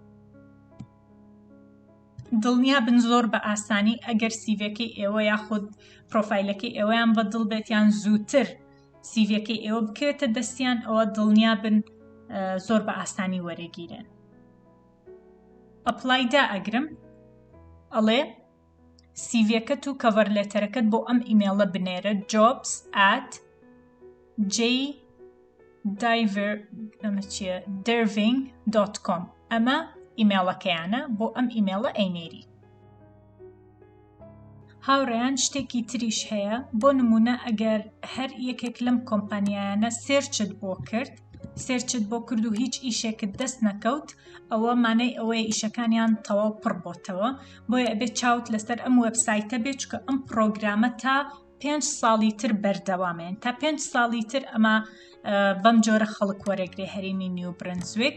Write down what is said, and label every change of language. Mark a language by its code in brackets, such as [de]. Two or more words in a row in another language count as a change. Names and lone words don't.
[ckb] دڵنیا بن زۆر بە ئاسانی ئەگەر سیڤەکەی ئێوە یاخود پرۆفایلەکەی ئێوەیان بەدڵ بێت یان زووتر سیڤەکەی ئێوە بکرێتە دەستیان، ئەوە دڵنیا بن زۆر بە ئاسانی وەرەگیرێن. ئەپلایدا ئەگرم ئەڵێ سیڤەکەت و [en] cover letterەکەت [ckb] بۆ ئەم ئیمێڵە بنێرە jobs@derving.com. ئەمە ئیمێڵەکەیانە، بۆ ئەم ئیمێڵە ئەینێری. هاوڕێیان شتێکی تریش هەیە، بۆ نمونە ئەگەر هەر یەکێک لەم کۆمپانیایانە سێرچت بۆ کرد و هیچ ئیشێکت دەست نەکەوت، ئەوە مانای ئەوەیە ئیشەکانیان تەواو پڕ بۆتەوە، بۆیە ئەبێت چاوت لەسەر ئەم وێبسایتە بێت، چکە ئەم پرۆگرامە تا 5 ساڵی تر بەردەوامێن، تا 5 ساڵی تر ئەمە بەم جۆرە خەڵک وەرەگرێ هەرێمی نیو برنزویک.